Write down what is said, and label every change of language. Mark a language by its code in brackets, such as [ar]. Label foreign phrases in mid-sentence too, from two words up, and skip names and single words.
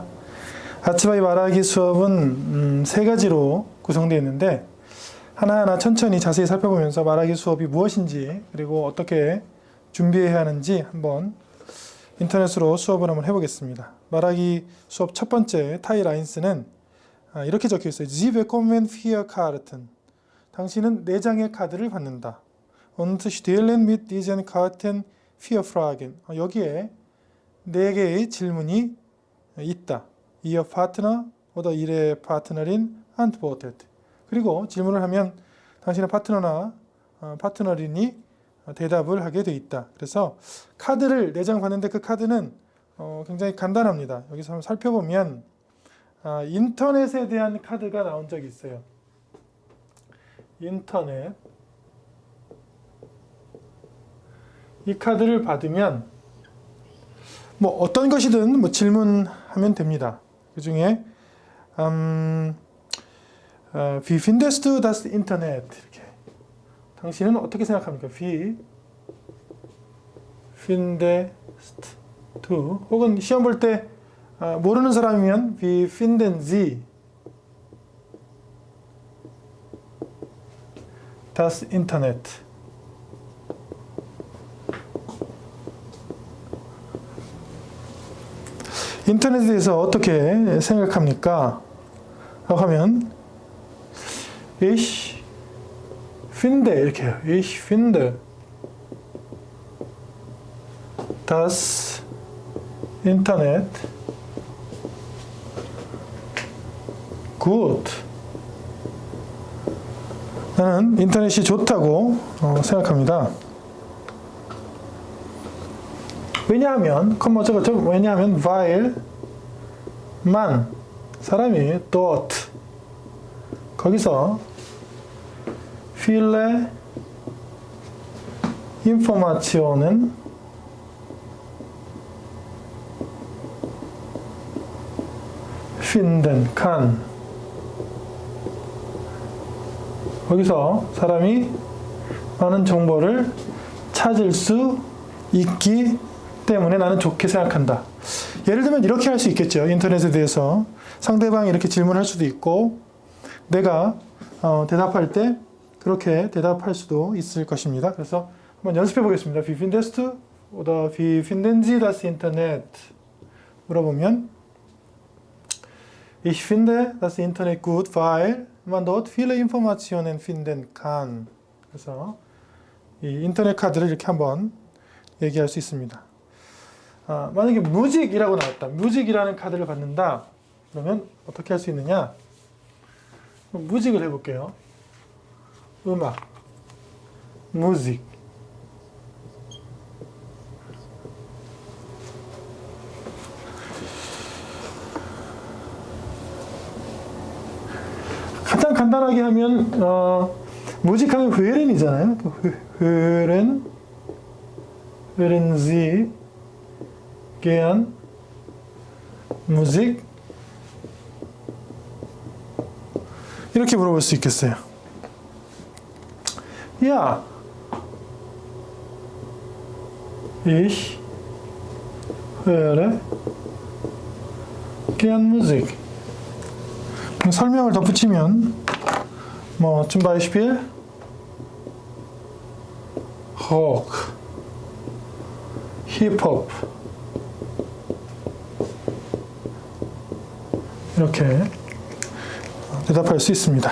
[ko] 아츠바이 말하기 수업은 세 가지로 구성되어 있는데 하나하나 천천히 자세히 살펴보면서 말하기 수업이 무엇인지 그리고 어떻게 준비해야 하는지 한번 인터넷으로 수업을 한번 해보겠습니다. 말하기 수업 첫 번째 타이라인스는 이렇게 적혀 있어요. [de] Sie bekommen 4 Karten. [ko] 당신은 4장의 카드를 받는다. [de] Und stellen mit diesen Karten 4 Fragen. [ko] 여기에 4개의 질문이 있다. [de] Ihr Partner oder Ihre Partnerin antwortet. [ko] 그리고 질문을 하면 당신의 파트너나 파트너린이 대답을 하게 돼 있다. 그래서 카드를 4장 받는데 그 카드는 굉장히 간단합니다. 여기서 한번 살펴보면 인터넷에 대한 카드가 나온 적이 있어요. 인터넷. 이 카드를 받으면 뭐 어떤 것이든 뭐 질문하면 됩니다. 그 중에 [de] Wie findest du das Internet? [ko] 이렇게. 당신은 어떻게 생각합니까? [de] Wie findest du? [ko] 혹은 시험 볼 때 모르는 사람이면 [de] Wie finden Sie das Internet? [ko] 인터넷에 대해서 어떻게 생각합니까? 라고 하면 [de] Ich finde [ko] 이렇게 해요. [de] Ich finde das Internet gut. [ko] 나는 인터넷이 좋다고 생각합니다. 왜냐하면 왜냐하면 [de] weil man 사람이 dort 거기서 viele Informationen finden kann. [ko] 거기서 사람이 많은 정보를 찾을 수 있기 때문에 나는 좋게 생각한다. 예를 들면 이렇게 할 수 있겠죠. 인터넷에 대해서 상대방이 이렇게 질문할 수도 있고 내가 대답할 때 그렇게 대답할 수도 있을 것입니다. 그래서 한번 연습해 보겠습니다. [de] Wie findest du oder wie finden Sie das Internet? 물어보면 Ich finde das Internet gut, weil man dort viele Informationen finden kann. [ko] 그래서 이 인터넷 카드를 이렇게 한번 얘기할 수 있습니다. 만약에 뮤직이라고 나왔다. 뮤직이라는 카드를 받는다. 그러면 어떻게 할 수 있느냐? 뮤직을 해볼게요. 음악, 뮤직. 가장 간단하게 하면 뮤직하면 hören이잖아요. [de] hören Sie gern Musik? [ko] 이렇게 물어볼 수 있겠어요. [de] Ja, ich höre gern Musik. [ko] 설명을 덧붙이면 [de] zum Beispiel Rock, Hip-Hop [ko] 이렇게 대답할 수 있습니다.